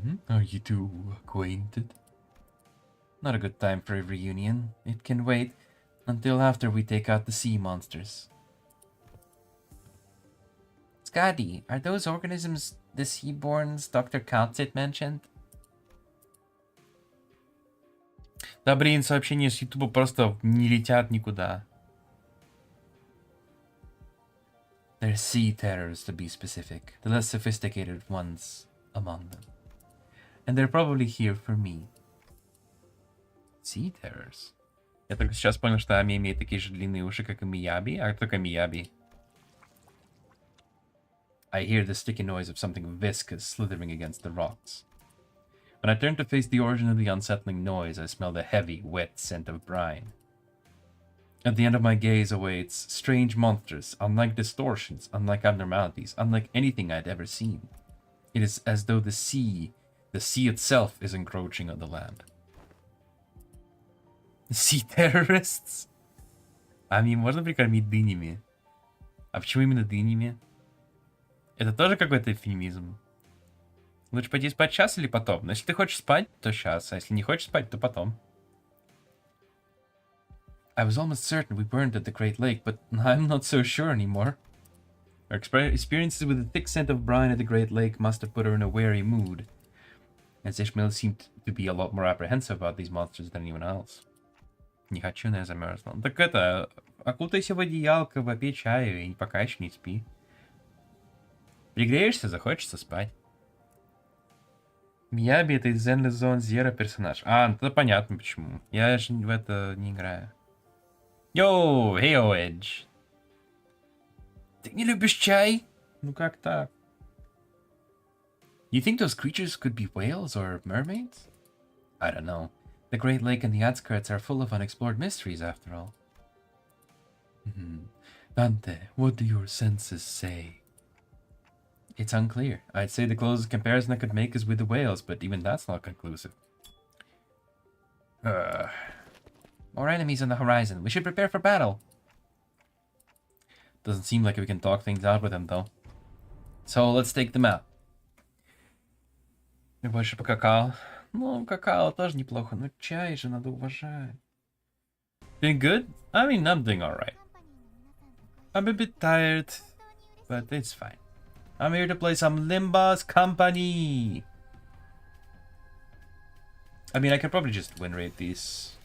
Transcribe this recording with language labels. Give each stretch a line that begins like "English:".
English: Are you two acquainted? Not a good time for a reunion. It can wait until after we take out the sea monsters. Scotty, are those organisms the Seaborns Dr. Kaltzit mentioned?
Russian: Да, блин, сообщения с YouTube просто не летят никуда.
English: They're sea terrors, to be specific. The less sophisticated ones among them. And they're probably here for me. Sea terrors?
Russian: Я только сейчас понял, что Ами имеет такие же длинные уши, как и Мияби. А кто такой Мияби?
English: I hear the sticky noise of something viscous slithering against the rocks. When I turn to face the origin of the unsettling noise, I smell the heavy, wet scent of brine. At the end of my gaze awaits strange monsters, unlike distortions, unlike abnormalities, unlike anything I'd ever seen. It is as though the sea itself is encroaching on the land. Sea terrorists?
Russian: Ами можно прикормить дынями? А почему именно дынями? Это тоже какой-то эвфемизм? Лучше пойти спать сейчас или потом? Но если ты хочешь спать, то сейчас. А если не хочешь спать, то потом.
English: I was almost certain we burned at the Great Lake, but I'm not so sure anymore. Our experiences with the thick scent of brine at the Great Lake must have put her in a wary mood, as Ishmael seemed to be a lot more apprehensive about these monsters than anyone else.
Russian: Не хочу, но я замерзла. Так это, окутайся в одеялко, попей чаю и пока еще не спи. Пригреешься, захочется спать. Мияби — это из Zenless Zone Zero персонаж. А, это понятно почему. Я же в это не играю. Йоу, хей, Эдж. Ты не любишь чай? Ну как так?
English: You think those creatures could be whales or mermaids? I don't know. The Great Lake and the outskirts are full of unexplored mysteries, after all. Dante, what do your senses say? It's unclear. I'd say the closest comparison I could make is with the whales, but even that's not conclusive. More enemies on the horizon. We should prepare for battle. Doesn't seem like we can talk things out with them, though. So let's take them out.
Russian: Я больше по какао. Ну, какао тоже неплохо, но чай же надо уважать.
English: Doing good? I mean, I'm doing alright. I'm a bit tired, but it's fine. I'm here to play some Limbus Company. I mean, I could probably just win rate these.